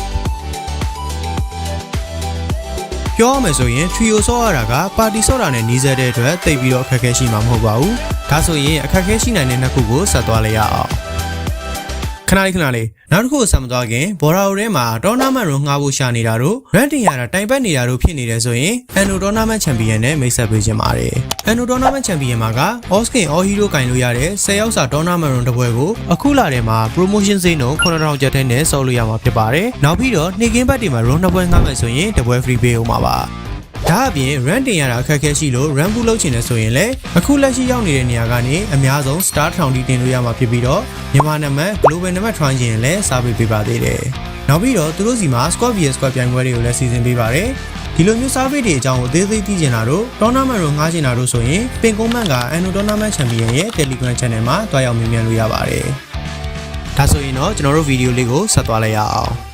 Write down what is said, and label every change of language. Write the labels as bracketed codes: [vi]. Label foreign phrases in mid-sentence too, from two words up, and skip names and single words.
[my] ပြောရမယ်ဆိုရင် trio ဆော့ရတာက party ဆော့တာနဲ့နှီးစပ်တဲ့အတွက်တိတ်ပြီးတော့အခက်အခဲရှိမှာမဟုတ်ပါဘူးဒါဆိုရင်အခက်အခဲရှိနိုင်တဲ့နှစ်ခုကိုဆက်သွားလိုက်ရအောင်ခဏလေးနောက်တစ်ခုဆက်မသွားခင်ဘော်ရာအိုထဲမှာ tournament ကိုငှားဖို့ရှာနေတာတို့ rank တင်ရတာတိုင်ပတ် နေတာတို့ဖြစ်နေတယ်ဆိုရင် Anno tournament champion နဲ့မိတ်ဆက်ပေးခြင်းပါတယ် Anno tournament champion မှာက [en] all skin all hero [my] ကင်လို့ရတဲ့10ယောက်စာ tournament တစ်ပွဲကိုအခုလာထဲမှာ promotion ဈေးနှုန်း9000ကျပ်ထဲနဲ့ဆော်လို့ရ မှာဖြစ်ပါတယ်နောက်ပြီးတော့နေ့ကင်းဘက်တွေမှာ run 2ပွဲငှားမယ်ဆိုရင်တစ်ပွဲ free ပေးဦးမှာပါဒါအပြင် rank တင်ရတာအခက်အခဲရှိလို့ rank ဘူး လုပ်ချင်တယ်ဆိုရင်လည်းအခုလက်ရှိရောက်နေတဲ့နေရာကနေအများဆုံး star 1000တင်လို့ရမှာဖြစ်ပြီးတော့မြန်မာနံပါတ် global နံပါတ် try ချင်ရင်လည်းစားပေးပါသေးတယ်နောက်ပြီးတော့သူတို့စီမှာ [en] squad vs squad [my] ပြိုင်ပွဲတွေကိုလည်းစီစဉ်ပေးပါတယ်ဒီလိုမျိုး survey တွေအကြောင်းကိုအသေးစိတ်သိချင်တာတို့ tournament ကိုငှားချင်တာတို့ဆိုရင်ပင်ကုန်းမန့်က Anno tournament champion ရဲ့ Telegram channel မှာတွားရောက်မြင်မြန်လို့ရပါတယ်ဒါဆိုရင်တော့ကျွန်တော်တို့ဗီဒီယိုလေးကိုဆက်သွားလိုက်ရအောင်